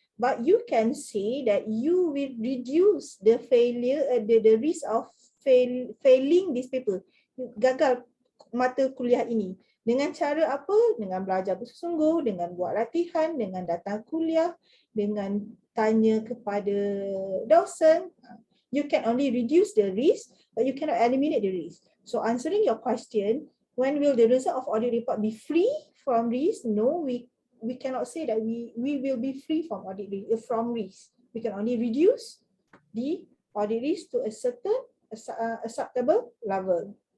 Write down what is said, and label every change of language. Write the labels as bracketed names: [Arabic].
[English] But you can say that you will reduce the the risk of failing this paper. [Indonesian] Gagal mata kuliah ini. Dengan cara apa? Dengan belajar bersungguh, dengan buat latihan, dengan datang kuliah, dengan tanya kepada dosen. [English] You can only reduce the risk, but you cannot eliminate the risk. So answering your question, when will the result of audit report be free from risk? No, we cannot say that we will be free from audit risk, We can only reduce the audit risk to a certain acceptable level.